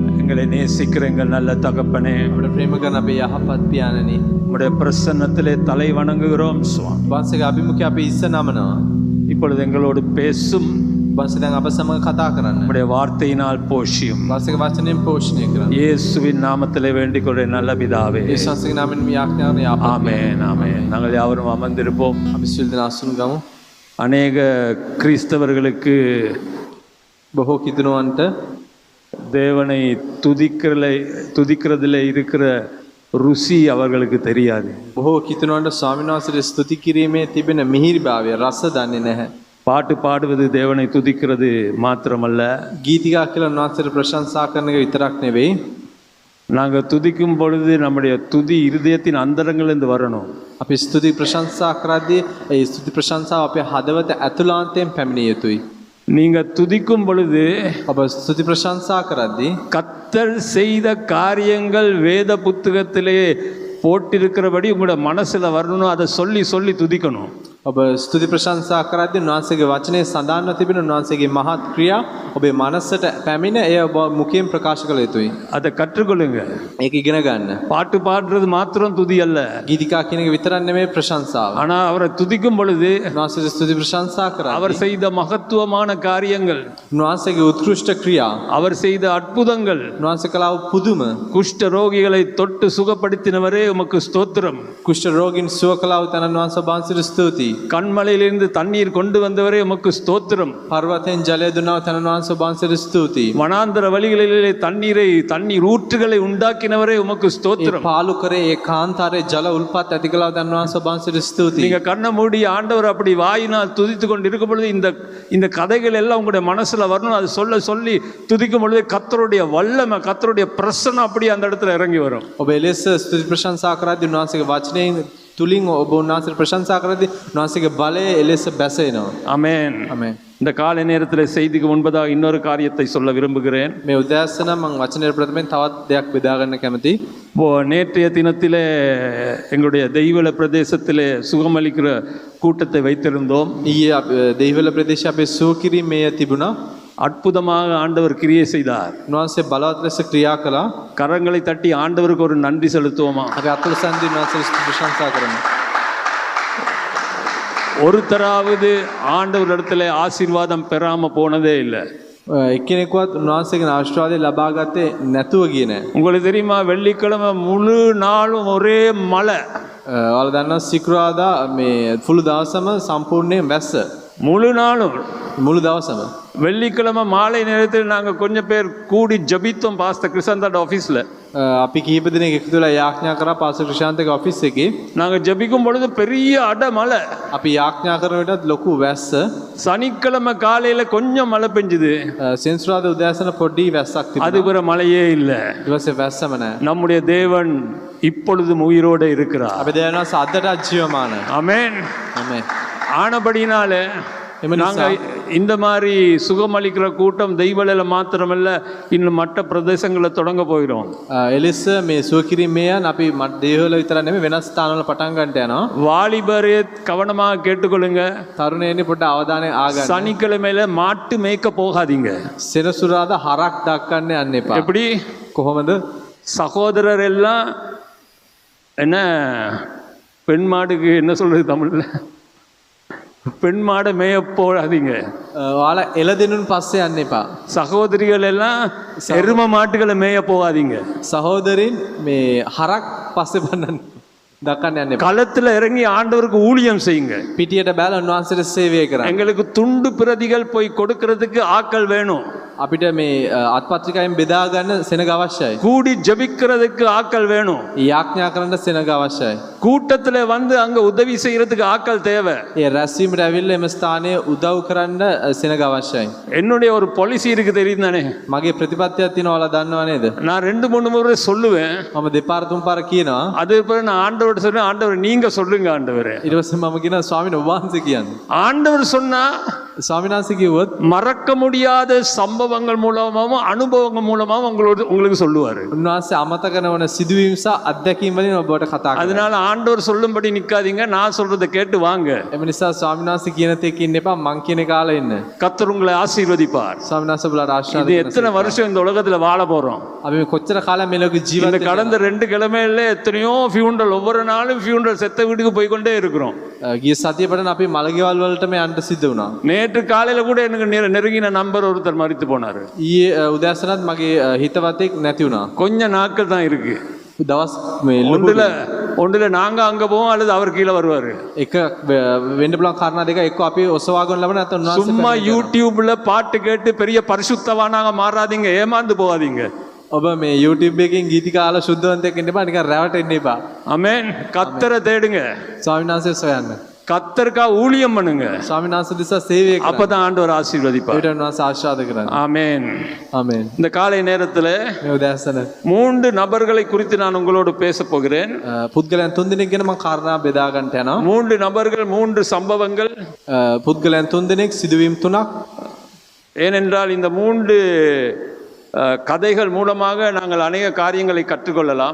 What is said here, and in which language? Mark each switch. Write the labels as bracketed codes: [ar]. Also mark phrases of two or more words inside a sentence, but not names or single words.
[ta] எங்களை நேசிக்கிற எங்கள் நல்ல தகப்பனே, [si] අපිට ප්‍රේම කරන අපේ යහපත් පියාණනි, [ta] உம்முடைய பிரசன்னத்திலே தலை வணங்குகிறோம் சுவாமி. [si] වහන්සේගේ අභිමුඛය අපි ඉස්ස නමනවා. [ta] இப்பொழுது எங்களோடு பேசும், [si] වහන්සේ දැන් අප සමග කතා කරන්න. [ta] உம்முடைய வார்த்தையினால் போஷியும். [si] වහන්සේගේ වචනයෙන් පෝෂණය කරන්න. [ta] இயேசுவின் நாமத்திலே வேண்டிக் கொள்கிற நல்ல பிதாவே, [si] ඒ වහන්සේගේ නාමයෙන් මේ යාඥාව යහපත්. [ta] ஆமென் ஆமென். நாங்கள் யாவரும் அமர்ந்திருப்போம். [si] අපි සිල් දෙනා අසුන් ගමු. [ta] அநேக கிறிஸ்தவர்களுக்கு [si] බොහෝ කිතුණුවන්ට [ta] தேவனை துதிக்கிறதுல இருக்கிற ருசி அவர்களுக்கு தெரியாது. [si] බොහෝ කිතුණුවන්ට ස්වාමීන් වහන්සේට ස්තුති කිරීමේ තිබෙන මිහිරිභාවය රස දන්නේ නැහැ. [ta] பாட்டு பாடுவது தேவனை துதிக்கிறது மாத்திரமல்ல, [si] ගීතිකා කියලා උන්වහන්සේට ප්‍රශංසා කරන එක විතරක් නෙවෙයි, [ta] நாங்கள் துதிக்கும் பொழுது நம்முடைய துதி இருதயத்தின் அந்தரங்களிலிருந்து வரணும். [si] අපි ස්තුති ප්‍රශංසා කරද්දී ඒ ස්තුති ප්‍රශංසාව අපේ හදවත ඇතුළාන්තයෙන් පැමිණිය යුතුයි. [ta] நீங்க துதிக்கும் பொழுது [si] ඔබ ස්තුති ප්‍රශංසා කරද්දී [ta] கர்த்தர் செய்த காரியங்கள் வேத புத்தகத்திலே போட்டிருக்கிறபடி உங்களோட மனசுல வரணும். அதை சொல்லி சொல்லி துதிக்கணும். [si] ඔබ ස්තුති ප්‍රශංසා කරද්දී උන්වහන්සේගේ වචනේ සඳහන්ව තිබෙන උන්වහන්සේගේ මහත් ක්‍රියා ඔබේ මනසට පැමිණ එය ඔබ මුඛයෙන් ප්‍රකාශ කළ යුතුයි. [ta] அதை கற்றுக்கொள்ளுங்க. [si] ඒක ඉගෙන ගන්න. [ta] பாட்டு பாடுறது மாத்திரம் துதி அல்ல, [si] ගීතිකා කියන එක විතරක් නෙමෙයි ප්‍රශංසාව. [ta] ஆனா அவரை துதிக்கும் பொழுது [si] උන්වහන්සේට ස්තුති ප්‍රශංසා [ta] அவர் [si] කරද්දී [ta] செய்த மகத்துவமான காரியங்கள், [si] උන්වහන්සේගේ උත්කෘෂ්ඨ ක්‍රියා, [ta] அவர் செய்த அற்புதங்கள், [si] උන්වහන්සේ කළා වූ පුදුම, [ta] குஷ்ட ரோகிகளை தொட்டு சுகப்படுத்தினவரே உமக்கு ஸ்தோத்திரம். [si] කුෂ්ඨ රෝගීන් සුව කළා වූ තනන් වහන්සේ වහන්සේට ස්තුතියි. [ta] கண்மலையிலிருந்து தண்ணீர் கொண்டு வந்தவரே உமக்கு ஸ்தோத்திரம். [si] පර්වතෙන් ජලය දුන්නා වූ තනන් වහන්සේ වහන්සේට ස්තුතියි. [ta] வனாந்தர வழிகளிலே தண்ணீர் ஊற்றுகளை உண்டாக்கினவரே உமக்கு [si] ඒ [ta] ஸ்தோத்திரம். [si] පාලු කරේ ඒ කාන්තාරේ ජල උල්පත් ඇති කළා වූ තනන් වහන්සේ වහන්සේට ස්තුතියි. [ta] நீங்க கண்ணை மூடி ஆண்டவர் அப்படி வாயினால் துதித்து கொண்டு இருக்கும் பொழுது இந்த கதைகள் எல்லாம் உங்களுடைய மனசுல வரணும். அது சொல்லி துதிக்கும் பொழுது கர்த்தருடைய வல்லமை, கர்த்தருடைய பிரசன்னம் அப்படி அந்த இடத்துல இறங்கி வரும். [si] ඔබ එලෙස ස්තුති ප්‍රශංසා කරද්දී උන්වහන්සේගේ වචනයෙන් තුලින් ඔබ උන්වහන්සේට ප්‍රශංසා කරද්දී උන්වහන්සේගේ බලය එලෙස බැසෙනවා. [ta] ஆமென். [si] ආමේන්. [ta] இந்த காலை நேரத்தில் செய்திக்கு முன்பதாக இன்னொரு காரியத்தை சொல்ல விரும்புகிறேன். [si] මේ උදෑසන මම වචනයේ ප්‍රථමයෙන් තවත් දෙයක් බෙදා ගන්න කැමතියි. [ta] நேற்றைய தினத்திலே எங்களுடைய தெய்வல பிரதேசத்திலே சுகமளிக்கிற கூட்டத்தை வைத்திருந்தோம். [si] ඊයේ දෙහිවල ප්‍රදේශයේ අපේ සුවකිරීමේ තිබුණා. [ta] அற்புதமாக ஆண்டவர் கிரியை செய்தார். [si] උන්වහන්සේ බලවත් ලෙස ක්‍රියා කළා. [ta] கரங்களை தட்டி ஆண்டவருக்கு ஒரு நன்றி செலுத்துவோமா? [si] අපි අතුල සන්දි උන්වහන්සේට ප්‍රශංසා කරමු. [ta] ஒருத்தராவது ஆண்டவர் இடத்துல ஆசீர்வாதம் பெறாம போனதே இல்லை. [si] එක්කෙනෙකුවත් උන්වහන්සේගේ ආශිර්වාදය ලබා ගත්තේ නැතුව ගියේ නැහැ. [ta] உங்களுக்கு தெரியுமா, வெள்ளிக்கிழமை முழு நாளும் ஒரே மழை. [si] ඔයාලා දන්නවා සිකුරාදා මේ මුළු දවසම සම්පූර්ණයෙන් වැස්ස. [ta] முழு நாளும். [si] මුළු දවසම. [ta] வெள்ளிக்கிழமை மாலை நேரத்தில் நாங்கள் கொஞ்சம் பேர் கூடி ஜபித்தோம் பாஸ்டர் கிருஷ்ணாந்த ஆஃபீஸில். [si] අපි කීප දිනක එකතු වෙලා යාඥා කරා පාසල් ක්‍රිෂාන්තගේ ඔෆිස් එකේ. [ta] நாங்கள் ஜபிக்கும் பொழுது பெரிய அடமழை. [si] අපි යාඥා කරන විටත් ලොකු වැස්ස. [ta] சனிக்கிழமை காலையில கொஞ்சம் மழை பெஞ்சுது. [si] සෙන්සුරාදා උදෑසන පොඩි වැස්සක් තිබුණා. [ta] அது பிற மழையே இல்லை. [si] ඊපස්සේ වැස්සම නැහැ. [ta] நம்முடைய தேவன் இப்பொழுதும் உயிரோடு இருக்கிறார். [si] අපි දෙවියන්වහන්සේ අදටත් ජීවමානයි. [ta] ஆமென். [si] ආමේන්. [ta] ஆனபடினாலே நாங்கள் இந்த மாதிரி சுகமளிக்கிற கூட்டம் தெய்வலையில மாத்திரமல்ல, இன்னும் மற்ற பிரதேசங்களை தொடங்க போகிறோம். [si] එලෙස මේ සුවකිරීමේයන් අපි දේවල විතර නෙමෙයි වෙනස් ස්ථානවල පටන් ගන්නට යනවා. [ta] வாலிபரே கவனமாக கேட்டுக்கொள்ளுங்க. [si] තරුණයනි පොඩ්ඩ අවධානය ආගන්න. [ta] சனிக்கிழமையில மாட்டு மேய்க்க போகாதீங்க. [si] සෙනසුරාදා හරක් දක්කන්න යන්න එපා. [ta] எப்படி? [si] කොහොමද? [ta] சகோதரர் எல்லாம் என்ன, பெண் மாடுக்கு என்ன சொல்றது தமிழ்ல, பெண் மாடை மேய போடாதீங்க. [si] ඔයාලා එළදෙනුන් පස්සේ යන්න එපා. [ta] சகோதரிகள் எல்லாம் எரும மாட்டுகளை மேய போகாதீங்க. [si] සහෝදරින් මේ හරක් පස්සේ බන්නන්න දක්කන්න යන්න එපා. [ta] களத்துல இறங்கி ஆண்டவருக்கு ஊழியம் செய்யுங்க. [si] පිටියට බැල උන්වහන්සේට සේවය කරන්න. [ta] எங்களுக்கு துண்டு பிரதிகள் போய் கொடுக்கறதுக்கு ஆட்கள் வேணும். [si] අපිට මේ අත්පත්‍රිකාවෙන් බෙදා ගන්න සෙනග අවශ්‍යයි. [ta] கூடி ஜெபிக்கிறதுக்கு ஆட்கள் வேணும். [si] යාඥා කරන්න සෙනග අවශ්‍යයි. [ta] கூட்டத்துல வந்து அங்க உதவி செய்யறதுக்கு ஆட்கள் தேவை. [si] ඒ රැස්වීමට ඇවිල්ලා එම ස්ථානයේ උදව් කරන්න සෙනග අවශ්‍යයි. [ta] என்னுடைய ஒரு பாலிசி இருக்கு தெரியும் தானே. [si] මගේ ප්‍රතිපත්තියක් තියෙනවා ඔයාලා දන්නව නේද? [ta] நான் 2-3 முறை சொல்லுவேன். [si] මම දෙපාර තුන් පාර කියනවා. [ta] அது பிறகு நான் ஆண்டவர்கிட்ட சொல்றேன், ஆண்டவர் நீங்க சொல்லுங்க ஆண்டவரே. [si] ඊට පස්සේ මම කියනවා ස්වාමීන් වහන්සේ කියන්න. [ta] ஆண்டவர் சொன்னா [si] ස්වාමීන් වහන්සේ කිව්වොත් [ta] மறக்க முடியாத சம்பவங்கள் மூலமாவும் அனுபவங்கள் மூலமாவும் உங்களுக்கு சொல்லுவாரு. [si] උන්වහන්සේ අමතක නොවන සිදුවීම් සහ අත්දැකීම් වලින් ඔබට කතා කරනවා. [ta] அதனால ஆண்டவர் சொல்லும்படி நிக்காதீங்க, நான் சொல்றதை கேட்டு வாங்க. [si] එම නිසා ස්වාමීන් වහන්සේ කියන තේක ඉන්න එපා, මං කියන කාලේ ඉන්න. [ta] கர்த்தர் உங்களை ஆசீர்வதிப்பார். [si] ස්වාමීන් වහන්සේ ඔබලාට ආශිර්වාද [ta] இது [si] කරනවා. [ta] எத்தனை வருஷம் இந்த உலகத்துல வாழ போறோம்? [si] අපි මේ කොච්චර කාලයක් මේ ලෝකේ [ta] இந்த [si] ජීවත් [ta] கடந்த 2 கிழமையில எத்தனையோ ஃபியூனரல், ஒவ்வொரு நாளும் ஃபியூனரல், செத்த வீட்டுக்கு போய் கொண்டே இருக்கிறோம். [si] ගිය සතිය පටන් අපි මළගෙවල් වලටම යන්න සිද්ධ වුණා. [ta] நேற்று காலையில கூட எனக்கு நெருங்கின நண்பர் ஒருத்தர் மரித்து போனாரு. [si] ඊයේ උදෑසනත් මගේ හිතවතෙක් නැති වුණා. [ta] கொஞ்ச நாட்கள் தான் இருக்கு. [si] දවස් මේ [ta] ஒன்றுல நாங்க அங்க போவோம் அல்லது அவர் கீழே வருவாரு. [si] එක වෙන්න පුළුවන් කාරණා දෙක, එක්ක අපි ඔසවාගෙන ලබන නැත්නම් උන්වහන්සේ [ta] சும்மா யூடியூப்ல பாட்டு கேட்டு பெரிய பரிசுத்தவானாக மாறாதீங்க, ஏமாந்து போகாதீங்க. [si] ඔබ මේ YouTube එකෙන් ගීතික අහලා සුද්ධවන්තයෙක් වෙන්න එපා, නිකන් රැවටෙන්න එපා. [ta] ஆமென். கர்த்தரை தேடுங்க, [si] ස්වාමීන් වහන්සේ සොයන්න. [ta] கர்த்தருக்கா ஊழியம் பண்ணுங்க. [si] ස්වාමීන් වහන්සේ දිසා සේවය කරන්න. [ta] அப்பதான் ஆண்டவர் ஆசீர்வதிப்பார். [si] ඒකට උන්වහන්සේ ආශිර්වාද කරන්න. [ta] ஆமென். [si] ආමේන්. [ta] இந்த காலை நேரத்துல [si] මේ උදෑසන [ta] 3 நபர்களை குறித்து நான் உங்களோடு பேச போகிறேன். [si] පුද්ගලයන් 3 දෙනෙක් ගැන මම කාරණා බෙදා ගන්නට යනවා. [ta] 3 நபர்கள், 3 சம்பவங்கள். [si] පුද්ගලයන් 3 දෙනෙක්, සිදුවීම් 3ක්. [ta] ஏனென்றால் இந்த 3 கதைகள் மூலமாக நாங்கள் அநேக காரியங்களை கற்றுக்கொள்ளலாம்.